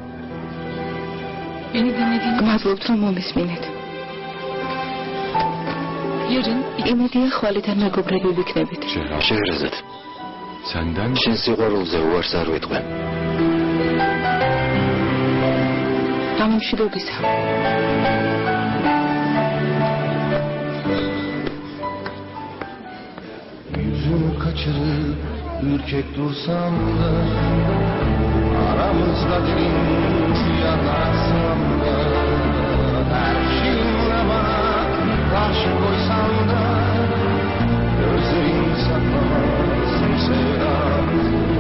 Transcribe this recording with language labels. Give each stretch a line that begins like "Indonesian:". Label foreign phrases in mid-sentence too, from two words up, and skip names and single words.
Georgian: გმადლობთ რომ მომისმინეთ. იმედია ხვალიდან მეგობრები ვიქნებით. შეჰრაზად, შენ სიყვარულზე უარს არ ვიტყვე. გამომშვიდობისა.
Turkish: Yüzümü kaçırıp ürkek dursam da, aramızda derin yanarsam da, her şeyinle bana karşı koysam da, gözlerim saklamaz sevdamızı.